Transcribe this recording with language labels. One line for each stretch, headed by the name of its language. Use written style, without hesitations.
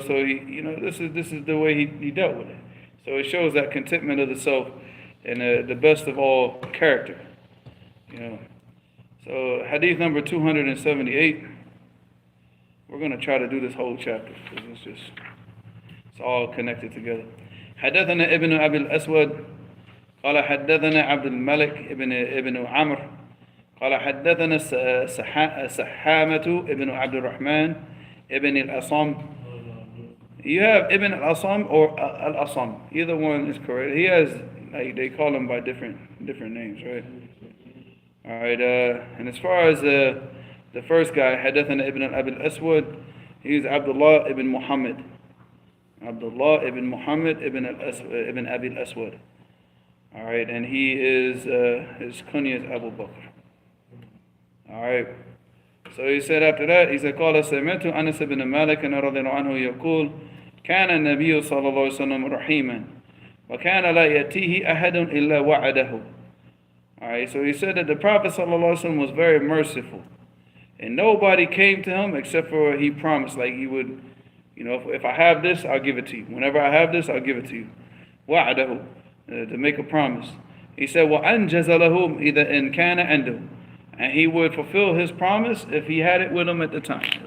English: So, he, you know, this is the way he dealt with it. So it shows that contentment of the self and the best of all character, you know. So hadith number 278. We're going to try to do this whole chapter because it's all connected together.
Arabic: حدثنا ابن أبي الأسود قال حدثنا عبد الملك ابن عمرو قال حدثنا سحامة ابن عبد الرحمن ابن الأصم.
English: You have Ibn al-Asam or al-Asam. Either one is correct. He has, like, they call him by different names, right? All right, and as far as the first guy,
Arabic: حدثنا ابن أبي الأسود,
English: he's Abdullah ibn Muhammad. Abdullah ibn Muhammad ibn Abi al-Aswad. All right, and he is, his kunya is Abu Bakr. All right, so he said after that, he said,
Arabic: قال سمعت أنس بن مالك رضي الله عنه يقول كان النبي صلى الله عليه وسلم رحيما وكان لا يأتيه أحد إلا وعده.
English: All right, so he said that the Prophet ﷺ was very merciful, and nobody came to him except for he promised, like he would, you know, if I have this, I'll give it to you. Whenever I have this, I'll give it to you. وعده, to make a promise. He said,
Arabic: وَأَنْجَزَ لَهُمْ إِذَا إِنْ كَانَ عِنْدَهُ,
English: and he would fulfill his promise if he had it with him at the time.